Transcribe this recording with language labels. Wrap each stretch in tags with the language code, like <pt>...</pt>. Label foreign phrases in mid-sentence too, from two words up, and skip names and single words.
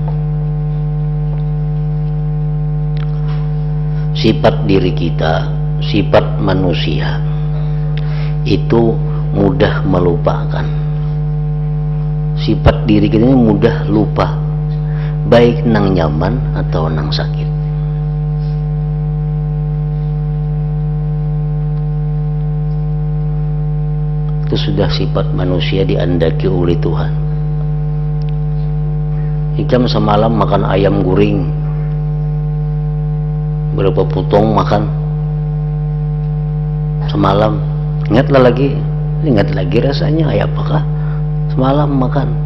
<id>Sifat diri kita, sifat manusia itu mudah melupakan. Sifat diri kita ini mudah lupa, baik nang nyaman atau nang sakit. Itu sudah sifat manusia diandaki oleh Tuhan.</id> <bjn>Jam semalam makan ayam guring, berapa potong makan semalam, ingat lagi rasanya kayak apakah semalam makan.</bjn>